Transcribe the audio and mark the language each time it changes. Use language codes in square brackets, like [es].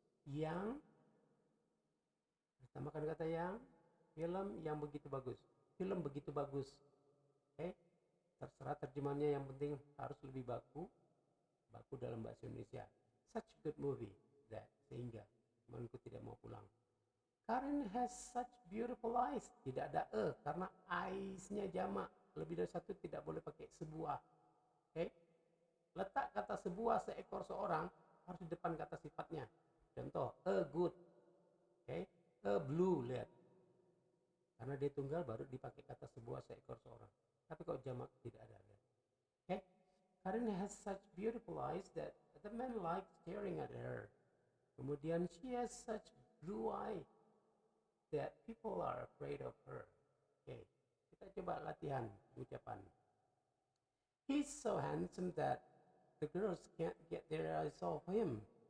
[id] Yang tambahkan kata yang, film yang begitu bagus. Film begitu bagus. Oke, terserah terjemahannya, yang penting harus lebih baku dalam bahasa Indonesia. [en] Such a good movie that, [id] sehingga temanku tidak mau pulang. [en] Karen has such beautiful eyes. [id] Tidak ada e karena eyes-nya jamak. Lebih dari satu tidak boleh pakai sebuah. Oke. Letak kata sebuah, seekor, seorang harus di depan kata sifatnya. Contoh, a good. Oke. A blue, lihat. Karena dia tunggal baru dipakai kata sebuah, seekor, seorang. Tapi kalau jamak tidak ada, lihat. Oke. [en] Karen has such beautiful eyes that the man likes staring at her. [id] Kemudian, [en] she has such blue eye that people are afraid of her. [id] Oke, kita coba latihan ucapan. [en] He's so handsome that the girls can't get their eyes off him.